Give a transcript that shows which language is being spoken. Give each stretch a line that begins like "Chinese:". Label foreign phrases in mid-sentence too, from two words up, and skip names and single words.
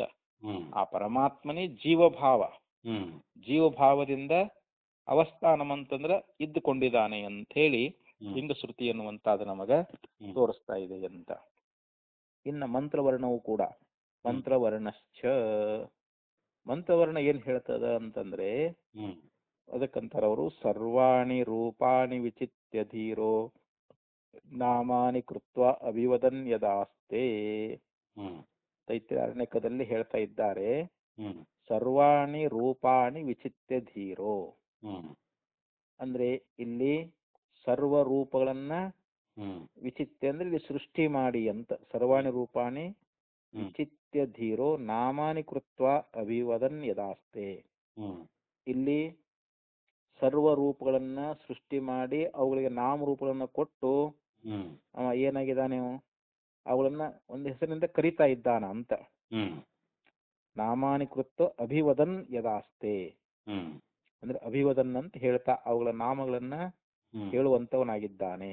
Kannada: ಆ ಪರಮಾತ್ಮನೇ ಜೀವಭಾವದಿಂದ ಅವಸ್ಥಾನಂ ಅಂತಂದ್ರೆ ಇದ್ದುಕೊಂಡಿದ್ದಾನೆ ಅಂತ ಹೇಳಿ ಲಿಂಗ ಶ್ರುತಿ ಅನ್ನುವಂತಾದ ನಮಗ ತೋರಿಸ್ತಾ ಇದೆ ಅಂತ. ಇನ್ನ ಮಂತ್ರವರ್ಣವು ಕೂಡ ಮಂತ್ರವರ್ಣಶ್ಚ, ಮಂತ್ರವರ್ಣ ಏನ್ ಹೇಳ್ತದ ಅಂತಂದ್ರೆ ಅದಕ್ಕಂತಾರ ಅವರು
Sanskrit: ಸರ್ವಾಣಿ ರೂಪಾಣಿ ವಿಚಿತ್ಯ ಧೀರೋ ನಾಮಾನಿ ಕೃತ್ವ ಅಭಿವದನ್ ಯದಾಸ್ತೆ.
Kannada: ತೈತ್ರಾರಣ್ಯಕದಲ್ಲಿ ಹೇಳ್ತಾ ಇದ್ದಾರೆ,
Sanskrit: ಸರ್ವಾಣಿ ರೂಪಾಣಿ ವಿಚಿತ್ಯ ಧೀರೋ
Kannada: ಅಂದ್ರೆ ಇಲ್ಲಿ ಸರ್ವ ರೂಪಗಳನ್ನ ವಿಚಿತ್ಯ ಅಂದ್ರೆ ಇಲ್ಲಿ ಸೃಷ್ಟಿ ಮಾಡಿ ಅಂತ.
Sanskrit: ಸರ್ವಾಣಿ ರೂಪಾಣಿ ವಿಚಿತ್ಯ ಧೀರೋ ನಾಮಾನಿ ಕೃತ್ವ ಅಭಿವದನ್ ಯದಾಸ್ತೆ.
Kannada: ಇಲ್ಲಿ ಸರ್ವ ರೂಪಗಳನ್ನ ಸೃಷ್ಟಿ ಮಾಡಿ ಅವುಗಳಿಗೆ ನಾಮರೂಪಗಳನ್ನ ಕೊಟ್ಟು ಅವ ಏನಾಗಿದ್ದಾನೆ, ಅವುಗಳನ್ನ ಒಂದು ಹೆಸರಿನಿಂದ ಕರಿತಾ ಇದ್ದಾನ ಅಂತ.
Sanskrit: ನಾಮಾನಿ ಕೃತ್ವ ಅಭಿವದನ್ ಯದಾಸ್ತೆ
Kannada: ಅಂದ್ರೆ ಅಭಿವದನ್ ಅಂತ ಹೇಳ್ತಾ ಅವುಗಳ ನಾಮಗಳನ್ನ ಹೇಳುವಂತವನಾಗಿದ್ದಾನೆ.